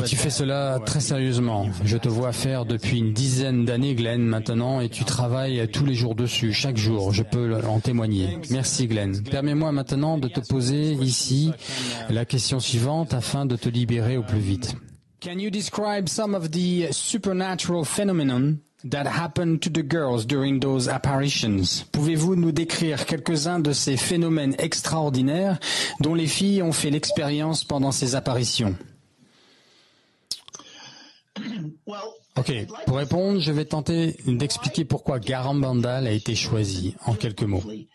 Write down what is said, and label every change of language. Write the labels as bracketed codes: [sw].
[fr] Et tu fais cela très sérieusement. Je te vois faire depuis une dizaine d'années, Glenn, maintenant, et tu travailles tous les jours dessus, chaque jour. Je peux en témoigner. Merci, Glenn. Permets-moi maintenant de te poser ici la question suivante afin de te libérer au plus vite. [en] Can you describe some of the supernatural phenomenon that happened to the girls during those apparitions? [fr] Pouvez-vous nous décrire quelques-uns de ces phénomènes extraordinaires dont les filles ont fait l'expérience pendant ces apparitions? Ok, pour répondre, je vais tenter d'expliquer pourquoi Garabandal a été choisi, en quelques mots.